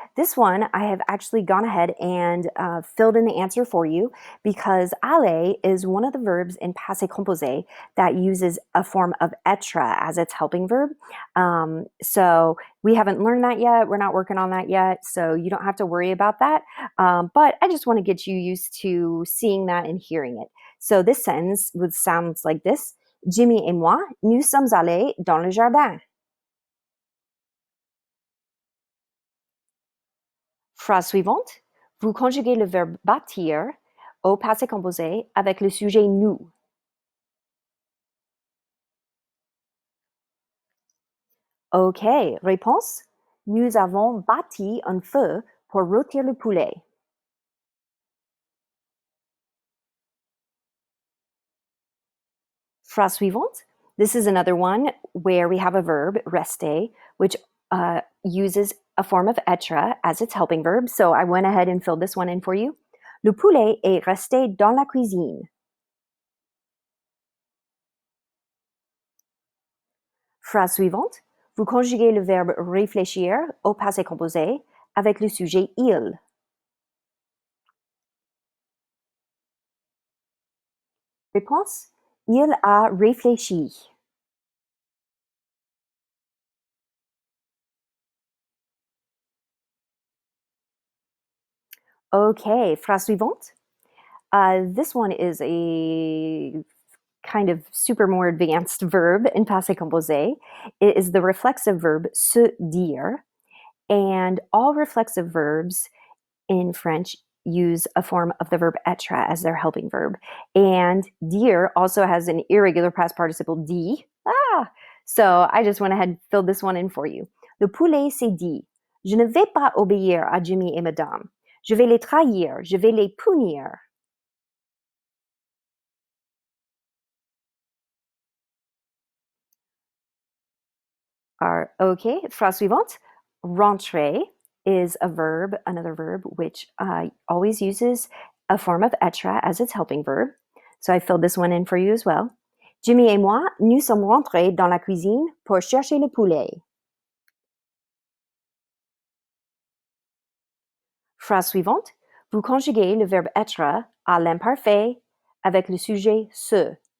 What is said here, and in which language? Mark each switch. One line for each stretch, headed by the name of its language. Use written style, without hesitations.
English: This one, I have actually gone ahead and filled in the answer for you because aller is one of the verbs in passé composé that uses a form of être as its helping verb. So we haven't learned that yet. We're not working on that yet. So you don't have to worry about that. But I just want to get you used to seeing that and hearing it. So this sentence would sound like this.
French: Jimmy et moi, nous sommes allés dans le jardin. Phrase suivante. Vous conjuguez le verbe bâtir au passé composé avec le sujet nous. OK. Réponse. Nous avons bâti un feu pour rôtir le poulet. Phrase suivante.
English: This is another one where we have a verb, rester, which uses a form of être as its helping verb. So I went ahead and filled this one in for you.
French: Le poulet est resté dans la cuisine. Phrase suivante. Vous conjuguez le verbe réfléchir au passé composé avec le sujet il. Réponse. Il a réfléchi. Okay, phrase suivante.
English: This one is a kind of super more advanced verb in passé composé. It is the reflexive verb se dire. And all reflexive verbs in French use a form of the verb être as their helping verb. And dire also has an irregular past participle dit. So I just went ahead and filled this one in for you.
French: Le poulet s'est dit, je ne vais pas obéir à Jimmy et Madame. Je vais les trahir, je vais les punir. Okay, phrase suivante.
English: Rentrer is a verb, another verb, which always uses a form of être as its helping verb. So I filled this one in for you as well.
French: Jimmy et moi, nous sommes rentrés dans la cuisine pour chercher le poulet. Phrase suivante. Vous conjuguez le verbe être à l'imparfait avec le sujet se.